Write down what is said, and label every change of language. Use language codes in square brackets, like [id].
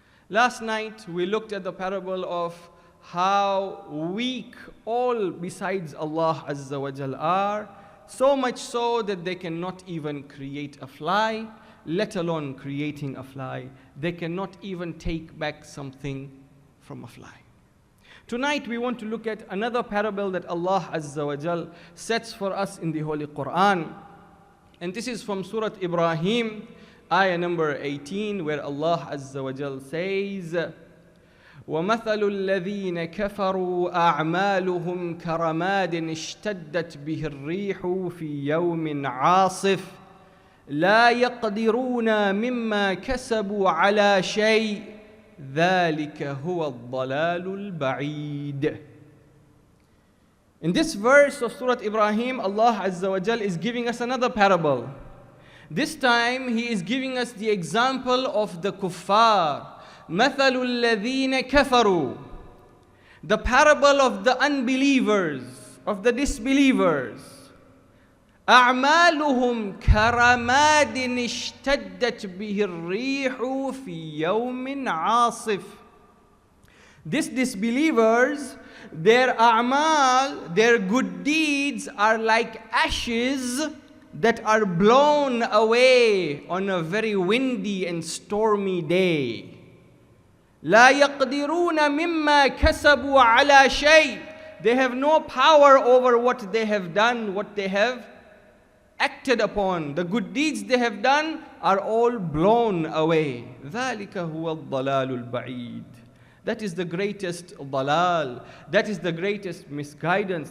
[en] Last night we looked at the parable of how weak all besides Allah Azza wa Jal are, so much so that they cannot even create a fly, let alone creating a fly. They cannot even take back something from a fly. Tonight we want to look at another parable that Allah Azza wa Jal sets for us in the Holy Quran. And this is from Surah Ibrahim, ayah number 18, where Allah Azza wa Jal says, [ar] وَمَثَلُ الَّذِينَ كَفَرُوا أَعْمَالُهُمْ كَرَمَادٍ اشْتَدَّتْ بِهِ الرِّيحُ فِي يَوْمٍ عَاصِفٍ لَا يَقْدِرُونَ مِمَّا كَسَبُوا عَلَى شَيْءٍ ذَلِكَ هُوَ الضَّلَالُ الْبَعِيدُ. [en] In this verse of Surah Ibrahim, Allah Azza wa Jal is giving us another parable. This time He is giving us the example of the kuffar. [ar] مَثَلُ الَّذِينَ كَفَرُوا. [en] The parable of the unbelievers, of the disbelievers. [ar] أعمالهم كرماد اشتدت به الريح في يوم عاصف. [en] These disbelievers, their a'mal, their good deeds are like ashes that are blown away on a very windy and stormy day. [ar] لا يقدرون مما كسبوا على شيء. [en] They have no power over what they have done, what they have acted upon. The good deeds they have done are all blown away. [ar] ذَلِكَ هُوَ الضَّلَالُ الْبَعِيدُ. [en] That is the greatest dalal. That is the greatest misguidance.